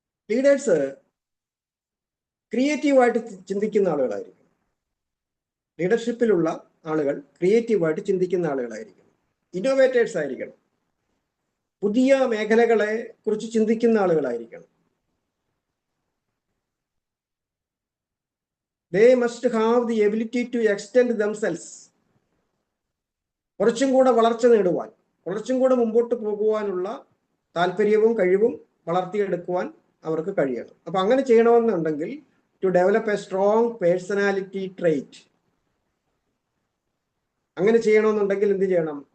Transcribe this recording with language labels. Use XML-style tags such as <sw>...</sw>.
<ml>Leaders ക്രിയേറ്റീവായിട്ട് ചിന്തിക്കുന്ന ആളുകളായിരിക്കും. ലീഡർഷിപ്പിലുള്ള ആളുകൾ ക്രിയേറ്റീവായിട്ട് ചിന്തിക്കുന്ന ആളുകളായിരിക്കണം, ഇന്നോവേറ്റേഴ്സ് ആയിരിക്കണം, പുതിയ മേഖലകളെ കുറിച്ച് ചിന്തിക്കുന്ന ആളുകളായിരിക്കണം.</ml> <en>They must have the ability to extend themselves.</en> <ml>കുറച്ചും കൂടെ വളർച്ച നേടുവാൻ, കുറച്ചും കൂടെ മുമ്പോട്ട് പോകുവാനുള്ള താല്പര്യവും കഴിവും വളർത്തിയെടുക്കുവാൻ അവർക്ക് കഴിയണം. അപ്പൊ അങ്ങനെ ചെയ്യണമെന്നുണ്ടെങ്കിൽ</ml> <en>to develop a strong personality trait,</en> <ml>അങ്ങനെ ചെയ്യണമെന്നുണ്ടെങ്കിൽ എന്ത് ചെയ്യണം?</ml>